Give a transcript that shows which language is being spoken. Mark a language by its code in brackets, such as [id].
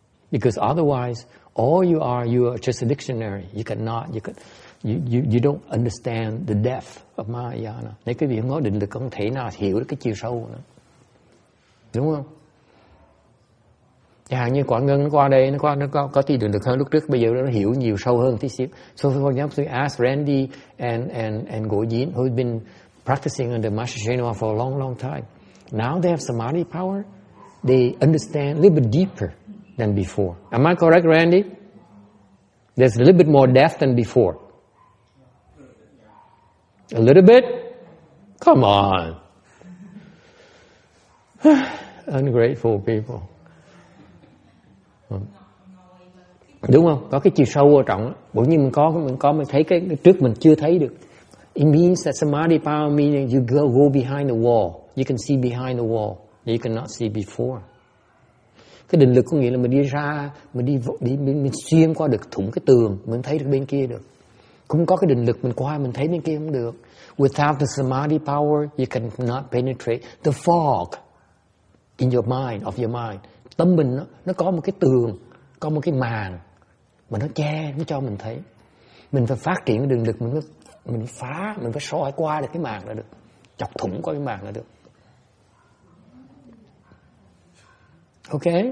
[en] Because otherwise, all you are just a dictionary. You don't understand the depth of Mahayana. [vi] Nếu cái việc không có định lực không thể nào hiểu được cái chiều sâu nữa. Đúng không? Chẳng hạn như quả ngân nó qua đây, nó có tí định lực hơn lúc trước, bây giờ nó hiểu nhiều sâu hơn tí xíu. [en] So for example, I asked Randy and Ngộ Diễn, who've been practicing under Master Shenhua for a long, long time. Now they have samadhi power. They understand a little bit deeper than before. Am I correct, Randy? There's a little bit more depth than before. A little bit? Come on. Ungrateful people. [vi] Đúng không? Có cái chiều sâu ở trọng. Bởi như mình thấy cái trước mình chưa thấy được. [en] It means that samadhi power meaning you go behind the wall. You can see behind the wall. You cannot see before. [vi] Cái định lực có nghĩa là mình đi ra, mình xuyên qua được thủng cái tường, mình thấy được bên kia được. Không có cái định lực mình qua mình thấy bên kia không được. [en] Without the samadhi power, you cannot penetrate the fog in your mind, of your mind. [vi] Tâm mình nó có một cái tường, có một cái màn mà nó che, nó cho mình thấy. Mình phải phát triển cái định lực, mình phải soi qua được cái màn là được, chọc thủng qua cái màn là được. [en] Ok?